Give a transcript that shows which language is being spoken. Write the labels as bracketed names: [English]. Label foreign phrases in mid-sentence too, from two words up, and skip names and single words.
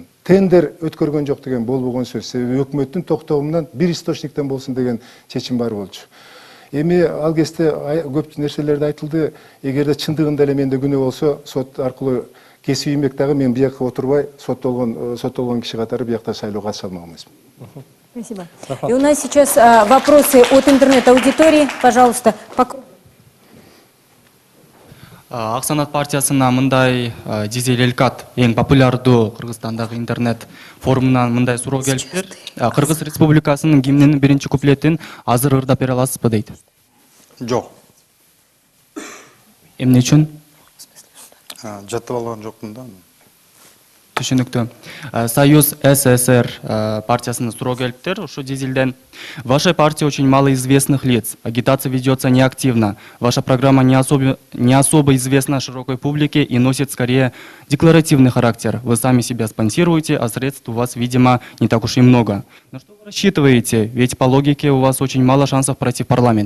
[Kyrgyz] Тендер өткөргөн жок деген болбогон сөз. Себеби өкмөттүн токтогунан бир источниктен болсун деген чечим бар болчу. Эми ал кезде көп нерселерди айтылды. Эгерде чындыгында эле менде күнөө болсо, сот аркылуу кесип иймек дагы мен бияка отурбай, соттолгон киши катары биякта шайлоого катыша алмак эмесмин. [Russian] Спасибо. И у нас сейчас вопросы от интернет-аудитории. Пожалуйста. [Kyrgyz] Аксанат партиясына мындай дизель Элкат эң популярдуу Кыргызстандагы интернет форумунан мындай суроо келиптир. Кыргыз Республикасынын гимнинин биринчи куплетин азыр ырдап бере аласызбы дейт. Жок. Эмне үчүн? Жаттап алган жокмун да. Түшүнүктүү. Союз СССР партиясына суроо келиптир. Ушу дизелден. [Russian] В вашей партии очень мало известных лиц. Агитация ведется неактивно. Ваша программа не особо известна широкой публике и носит скорее декларативный характер. Вы сами себя спонсируете, а средств у вас, видимо, не так уж и много. На что вы рассчитываете? Ведь по логике у вас очень мало шансов пройти в парламент.